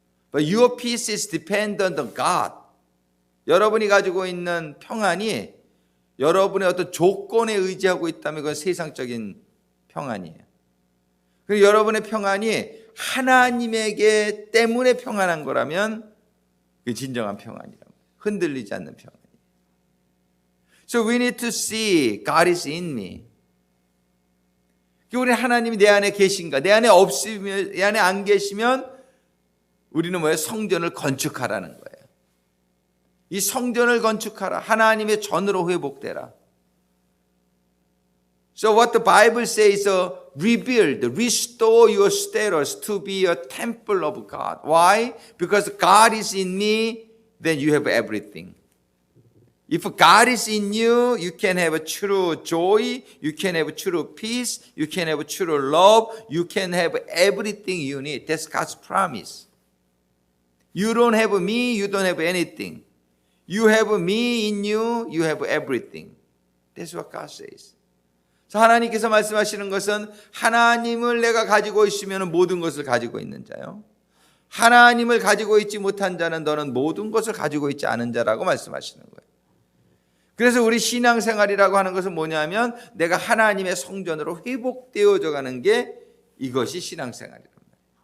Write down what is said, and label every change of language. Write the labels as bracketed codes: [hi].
[en] But your peace is dependent on God. [ko] 여러분이 가지고 있는 평안이 여러분의 어떤 조건에 의지하고 있다면 그건 세상적인 평안이에요. 그리고 여러분의 평안이 하나님에게 때문에 평안한 거라면 그 진정한 평안이라고. 흔들리지 않는 평안. [en] So we need to see God is in me. [ko] 우리 하나님이 내 안에 계신가? 내 안에 없으면, 내 안에 안 계시면 우리는 뭐예요? 성전을 건축하라는 거예요. 이 성전을 건축하라. 하나님의 전으로 회복되라. [en] So what the Bible says, rebuild, restore your status to be a temple of God. Why? Because God is in me, then you have everything. If God is in you, you can have a true joy, you can have true peace, you can have true love, you can have everything you need. That's God's promise. You don't have me, you don't have anything. You have me in you, you have everything. That's what God says. [ko] 하나님께서 말씀하시는 것은 하나님을 내가 가지고 있으면 모든 것을 가지고 있는 자요. 하나님을 가지고 있지 못한 자는 너는 모든 것을 가지고 있지 않은 자라고 말씀하시는 거예요. 그래서 우리 신앙생활이라고 하는 것은 뭐냐면 내가 하나님의 성전으로 회복되어져 가는 게 이것이 신앙생활이랍니다.